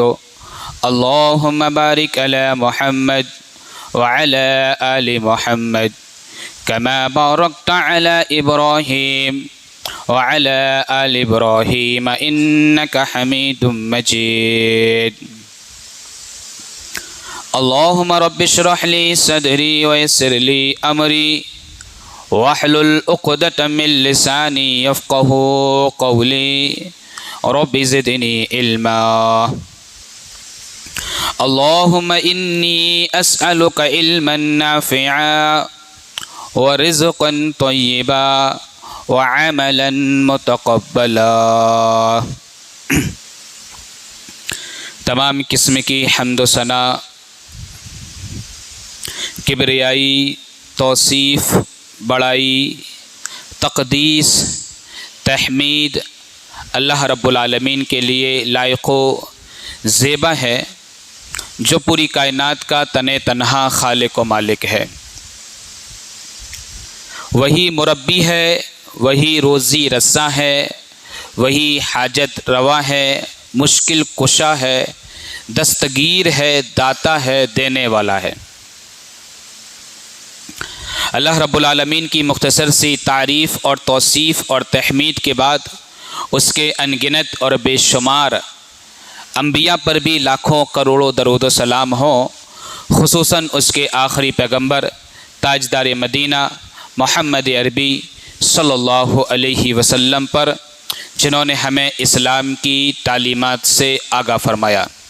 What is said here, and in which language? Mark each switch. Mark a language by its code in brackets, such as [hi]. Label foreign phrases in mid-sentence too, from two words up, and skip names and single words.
[ar] اللهم بارك على محمد وعلى آل محمد كما باركت على إبراهيم وعلى آل إبراهيم إنك حميد مجيد. اللهم رب اشرح لي صدري ويسر لي أمري واحلل عقدة من لساني يفقهوا قولي رب زدني علما. اللهم إني أسألك علما نافعا ورزقا طيبا وعملا متقبلا. [ur] تمام قسم کی حمد و ثنا، کبریائی، توصیف، بڑائی، تقدیس، تحمید [ar] الله رب العالمين [ur] کے لیے لائق و زیبا ہے، جو پوری کائنات کا تن تنہا خالق و مالک ہے. وہی مربی ہے، وہی روزی رساں ہے، وہی حاجت روا ہے، مشکل کشا ہے، دستگیر ہے، داتا ہے، دینے والا ہے. [ar] الله رب العالمين [ur] کی مختصر سی تعریف اور توصیف اور تحمید کے بعد اس کے ان گنت اور بے شمار انبیا پر بھی لاکھوں کروڑوں درود سلام ہو، خصوصاً اس کے آخری پیغمبر تاجدار مدینہ محمد عربی [ar] صلى الله عليه وسلم [ur] پر، جنہوں نے ہمیں اسلام کی تعلیمات سے آگاہ فرمایا.